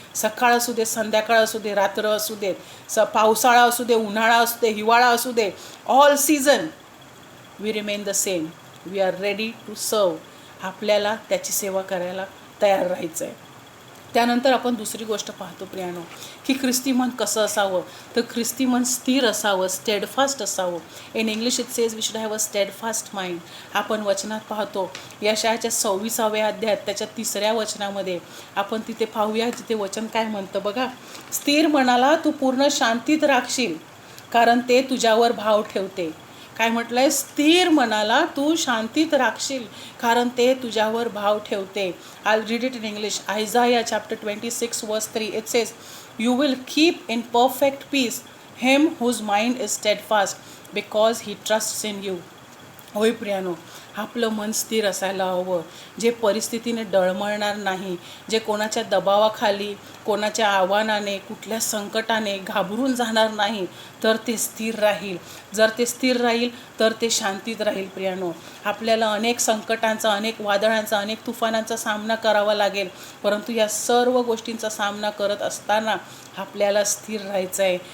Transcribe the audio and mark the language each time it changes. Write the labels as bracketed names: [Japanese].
[Marathi] सकाळ असू दे, संध्याकाळ असू दे, रात्र असू देत, पावसाळा असू दे, उन्हाळा असू दे, हिवाळा असू दे, [English] All season we remain the same. We are ready to serve. [Marathi] आपल्याला त्याची सेवा करायला तयार राहायचं आहे. त्यानंतर आपण दुसरी गोष्ट पाहतो प्रियानो, की ख्रिस्ती मन कसं असावं. तर ख्रिस्ती मन स्थिर असावं, स्टेडफास्ट असावं. [English] In English it says we should have a steadfast mind. [Marathi] आपण वचनात पाहतो यशायाच्या 26व्या अध्यायात त्याच्या 3ऱ्या वचनामध्ये आपण तिथे पाहूया, जिथे वचन काय म्हणतं बघा. स्थिर मनाला तू पूर्ण शांतीत राखशील, कारण ते तुझ्यावर भाव ठेवते. काय म्हटलंय? स्थिर मनाला तू शांतीत राखशील, कारण ते तुझ्यावर भाव ठेवते. [English] I'll read it in English. Isaiah chapter 26 verse 3. It says, "You will keep in perfect peace him whose mind is steadfast, because he trusts in you." [Marathi] होय प्रियानो, आपलं मन स्थिर असायला हवं, जे परिस्थितीने डळमळणार नाही, जे कोणाच्या दबावाखाली, कोणाच्या आव्हानाने, कुठल्या संकटाने घाबरून जाणार नाही, तर ते स्थिर राहील. जर ते स्थिर राहील तर ते शांतीत राहील प्रियानो. आपल्याला अनेक संकटांचा, अनेक वादळांचा, अनेक तुफानांचा सामना करावा लागेल, परंतु या सर्व गोष्टींचा सामना करत असताना आपल्याला स्थिर राहायचं आहे.